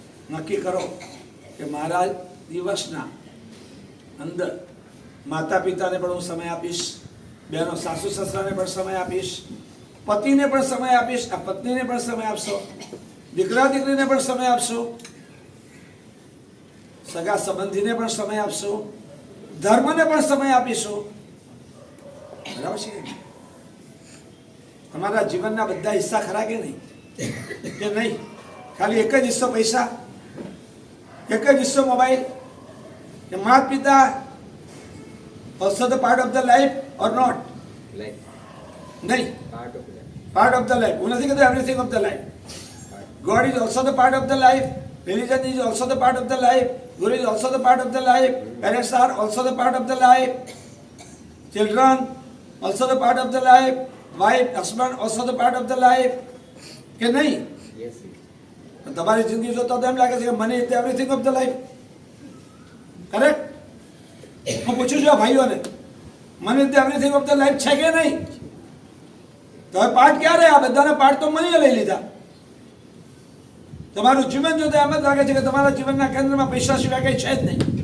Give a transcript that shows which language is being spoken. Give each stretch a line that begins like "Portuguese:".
Gujarati: નક્કી કરો કે મારા દિવસના અંદર માતા પિતાને પણ હું સમય આપીશ, બહેનો સાસુ સસરાને પણ સમય આપીશ, પતિને પણ સમય આપીશ, આ પત્નીને પણ સમય આપશો, દીકરા દીકરીને પણ સમય આપશો, સગા સંબંધીને પણ સમય આપશો, ધર્મને પણ સમય આપીશું. બરાબર છે? તમારા જીવનના બધા હિસ્સા ખરા કે નહીં? કે નહીં? ખાલી એક જ હિસ્સો પૈસા, એક જ હિસ્સો મોબાઈલ? કે માતા પિતા
English: also the part of the life or not?
Gujarati: નહીં,
English: part of the life.
Gujarati: હું નથી કહેતો
English: everything of the life. God is also the part of the life. Religion is also the part of the life. Guru is also the part of the life. Parents are also the part of the life. Children also the part of the life. Wife, husband also the part of the life.
Gujarati: કે નહીં? તમારી જિંદગી જોતા તો એમ લાગે છે કે
English: મને is everything of the life.
Gujarati: Correct? હું પૂછું છું આ ભાઈઓને,
English: મને is everything of the life
Gujarati: છે કે નહીં? તો હવે પાઠ ક્યારે? આ બધાના પાઠ તો મને લઈ લીધા. તમારું જીવન જોતા એમ જ લાગે છે કે તમારા જીવનના કેન્દ્રમાં પૈસા સિવાય કંઈ છે જ નહીં.